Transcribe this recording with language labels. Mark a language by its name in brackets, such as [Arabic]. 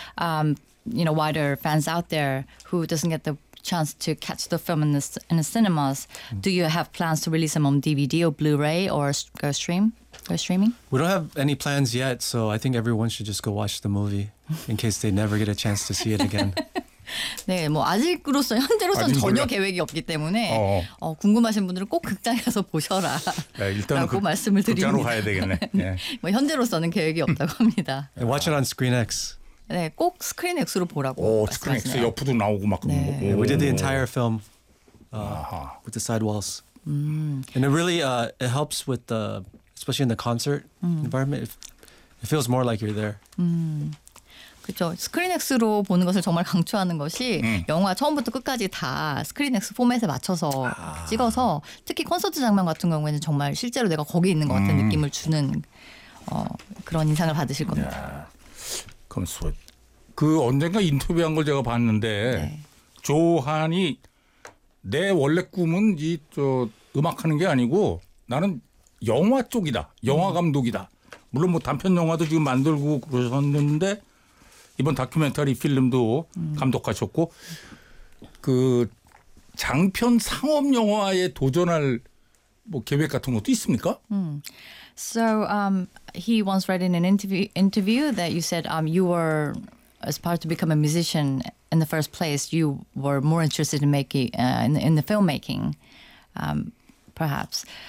[English] Wider fans out there who doesn't get the chance to catch the film in the cinemas. Do you have plans to release them on DVD or Blu-ray or streaming? We don't have any plans yet, so I think everyone should just go watch the movie in case they never get a chance to see it again. [Korean] 네, 뭐 아직으로서 현재로서는 아직 전혀 계획이 없기 때문에 궁금하신 분들은 꼭 극장에 가서 보셔라. 네, 일단은 라고 말씀을 드립니다. 극장으로 가야 되겠네. 네. 뭐 현재로서는 계획이 없다고 합니다. [English] Watch it on ScreenX. [Korean] 네, 꼭 스크린 X로 보라고. 스크린 X 옆으로 나오고 막. 네. [English] We did the entire film with the sidewalls, and it really it helps with the especially in the concert environment. It feels more like you're there. [Korean] 그렇죠. 스크린 X로 보는 것을 정말 강추하는 것이 영화 처음부터 끝까지 다 스크린 X 포맷에 맞춰서 찍어서 특히 콘서트 장면 같은 경우에는 정말 실제로 내가 거기 있는 것 같은 느낌을 주는 그런 인상을 받으실 겁니다. [English] Yeah. [Korean] 그럼 그 언젠가 인터뷰한 걸 제가 봤는데 네. 조한이 내 원래 꿈은 이 저 음악하는 게 아니고 나는 영화 쪽이다. 영화 감독이다. 물론 뭐 단편 영화도 지금 만들고 그러셨는데 이번 다큐멘터리 필름도 감독하셨고 그 장편 상업 영화에 도전할 뭐 계획 같은 것도 있습니까? [English] So he once read in an interview that you said you were aspired to become a musician in the first place. You were more interested in making in the filmmaking, perhaps.